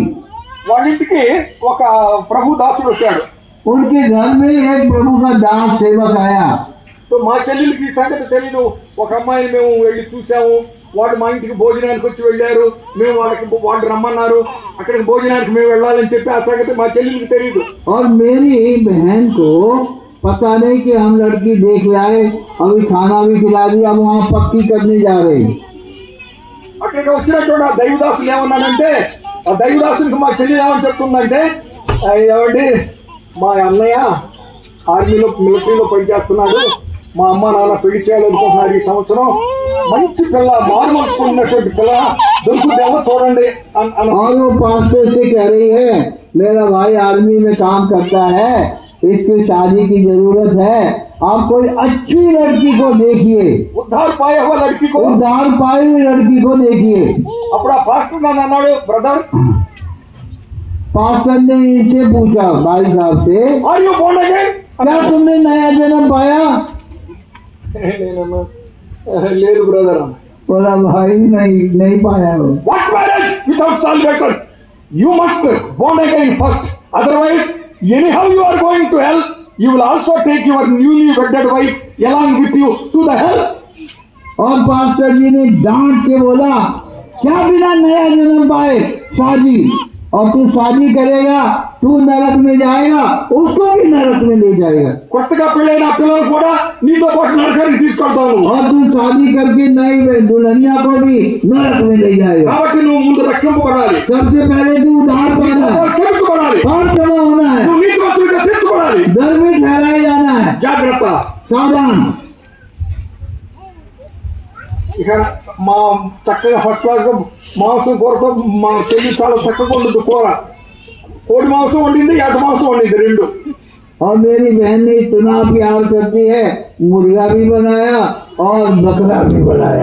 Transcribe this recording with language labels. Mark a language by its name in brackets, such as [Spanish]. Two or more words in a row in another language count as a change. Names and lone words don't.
[Telugu] వాళ్ళ ఇంటికి ఒక ప్రభు దాసుడు వచ్చాడు. [Hindi] उनके घर में एक प्रभु का दास सेवक आया। [Telugu] సో మా చెల్లెలకి ఈ సంగతి తెలీదు. ఒక అమ్మాయిని మేము వెళ్ళి చూసాము, వాళ్ళు మా ఇంటికి భోజనానికి వచ్చి వెళ్ళారు, మేము వాళ్ళు రమ్మన్నారు, అక్కడికి భోజనానికి మేము వెళ్ళాలని చెప్పి ఆ సంగతి మా చెల్లెలకి తెలియదు. [Hindi] और मेरी बहन को पता नहीं कि हम लड़की देख लाए, अभी खाना भी खिला दिया, अब वहाँ पक्की करने जा रहे। [Telugu] అక్కడికి వచ్చినటువంటి ఆ దైవదాసుని ఏమన్నానంటే, ఆ దైవదాసునికి మా చెల్లి ఏమని చెప్తుందంటే, ఏమండి మా అన్నయ్య ఆర్మీలో మిలిటరీలో పనిచేస్తున్నాడు, మా అమ్మ నాన్న పెళ్లి చేయాలనుకుంటున్నారు, ఈ సంవత్సరం మంచి పిల్ల మారుమలుచుకున్నటువంటి పిల్ల దొరుకుతుందేమో చూడండి అని. [Hindi] और वो पास्टर से कह रही है, मेरा भाई आर्मी में काम करता है, इसकी शादी की जरूरत है, आप कोई अच्छी लड़की को देखिए, उद्धार पाया हुआ లड़की को, उद्धार पाई हुई लड़की को देखिए। [Telugu] అప్పుడు ఆ పాస్టర్ నన్ను అన్నాడు, బ్రదర్ [Hindi] पास्टर ने इनसे पूछा, भाई साहब से, [English] Are you born again? [Hindi] क्या तुमने नया जन्म पाया? [Telugu] నేనన్నా లేదు బ్రదర్ అన్న. [Hindi] बोला भाई नहीं पाया हो। [English] What marriage without salvation? You must born again first. Otherwise, anyhow you are going to hell. You will also take your newly wedded wife along with you to the hell. [Hindi] और पास्टर जी ने डांट के बोला, क्या बिना नया जन्म पाए शादी, और तू शादी करेगा, तू नरक में जाएगा, उसको भी नरक में ले जाएगा, [Telugu] కొత్తగా పెళ్ళైన పిల్లలు కూడా నీతో పాటు నరకానికి తీసుకెళ్తావు. [Hindi] और तू शादी करके नई दुल्हनिया को भी नरक में ले जाएगा। [Telugu] కాబట్టి నువ్వు ముందు రక్షింపబడాలి, [Hindi] सबसे पहले तू उद्धार पाना है, [Telugu] క్షమించబడాలి, [Hindi] और क्षमा होना है, [Telugu] నువ్వు నీతిమంతుడిగా తీర్చబడాలి. [Hindi] दर में ठहराया जाना है, [Telugu] జాగ్రత్త. [Hindi] सावधान। [Telugu] ఇక మా చక్కగా [English] first class [Telugu] మాంసం కూరతో మా చెల్లి చాలా చక్కగా ఉండదు కూర. కోడి మాంసం వండింది, ఎట మాంసం వండింది, రెండు. [Hindi] और मेरी बहन ने इतना प्यार करती है, मुर्गा भी बनाया और बकरा भी बनाया।